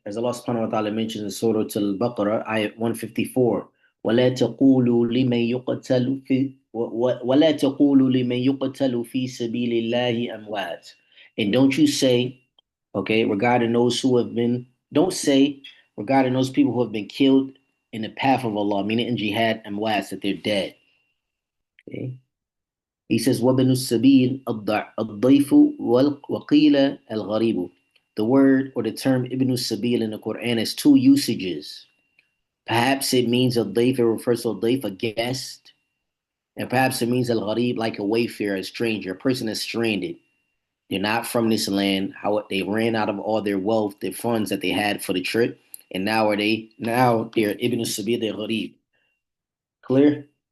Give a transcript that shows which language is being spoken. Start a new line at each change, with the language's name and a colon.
English: As Allah subhanahu wa ta'ala mentions in Surah Al-Baqarah, ayat 154,
Arabic: وَلَا تَقُولُوا لِمَنْ يُقْتَلُ فِي وَلَا تَقُولُوا لِمَنْ يُقْتَلُ فِي سَبِيلِ اللَّهِ أَمْوَاتٍ.
English: And don't you say, okay, regarding those who have been, don't say regarding those people who have been killed in the path of Allah, meaning in jihad amwats, that they're dead. Okay. He says,
Arabic: وَبَنُ السَّبِيلِ الضَّيْفُ وَقِيلَ الْغَرِيبُ.
English: The word or the term Ibn Sabil in the Quran has two usages. Perhaps it means a daif, it refers to a daif, a guest. And perhaps it means al-Ghareeb, like a wayfarer, a stranger, a person that's stranded. They're not from this land. How they ran out of all their wealth, their funds that they had for the trip, and now they're Ibn Sabil, they're Ghareeb. Clear?